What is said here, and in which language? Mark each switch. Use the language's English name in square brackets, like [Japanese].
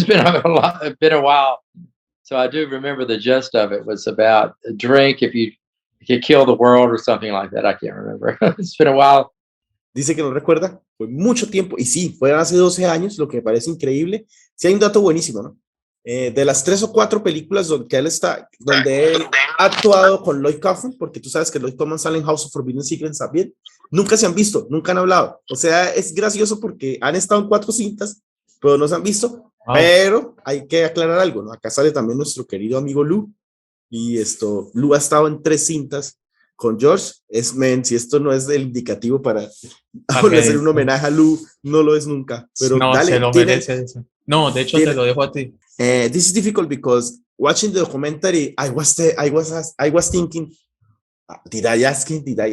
[English] It's been a while. So I do remember the gist of it was about a drink if you kill the world or something like that. I can't remember. It's been a while. [Spanish] Dice que no recuerda, fue mucho tiempo, y sí, fue hace 12 años, lo que me parece increíble. Sí hay un dato buenísimo, ¿no? De las 3 o 4 películas donde él ha actuado con Lloyd Kaufman, porque tú sabes que Lloyd Kaufman sale en House of Forbidden Secrets también, nunca se han visto, nunca han hablado. O sea, es gracioso porque han estado en 4 cintas, pero no se han visto. Pero hay que aclarar algo, ¿no? Acá sale también nuestro querido amigo Lou, y Lou ha estado en 3 cintas con George. Si esto no es el indicativo para hacer un homenaje a Lou, no lo es nunca. Pero no, dale, se lo merece eso. No, de hecho te lo dejo a ti. [English] This is difficult because watching the documentary, I was thinking, did I ask him?